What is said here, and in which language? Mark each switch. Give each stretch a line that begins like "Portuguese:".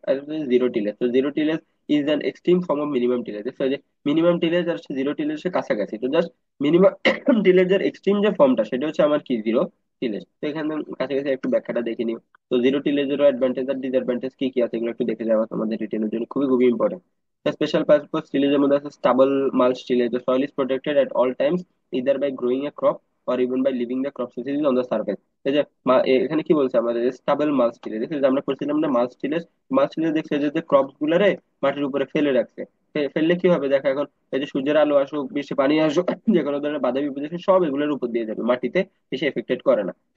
English: আর zero tillage, তো zero tillage is an extreme form of minimum tillage.
Bangla: যে minimum tillage আর zero টিলেজের কাছাকাছি, তো just minimum টিলেজের extreme যে ফর্মটা সেটা হচ্ছে আমার কি, জিরো টিলেজ। তো এখানে কাছাকাছি একটু ব্যাখ্যাটা দেখে নিও। তো জিরো টিলেজের অ্যাডভান্টেজ আর ডিসঅ্যাডভান্টেজ কি কি আছে এগুলো একটু দেখে যাওয়া তোমাদের রিটেনের জন্য খুবই খুবই ইম্পর্টেন্ট।
English: Special purpose টিলেজের মধ্যে আছে stubble mulch tillage, the soil is protected at all times either by growing a crop or even by leaving the crop species on the surface।
Bangla: এই যে এখানে কি বলছে আমাদের, স্টাবল মাল্চ টিলেজ দেখছি যে আমরা করছিলাম না মাল্চ টিলেজ। মাল্চ টিলেজ দেখছে যে ক্রপস গুলারে মাটির উপরে ফেলে রাখছে। ফেললে কি হবে দেখো, এখন এই যে সূর্যের আলো আসুক, বৃষ্টি পানি আসুক, যে কোনো ধরনের বাধা বিপত্তি আসুক, সব এগুলোর উপর দিয়ে যাবে, মাটিতে এসে এফেক্টেড করে না।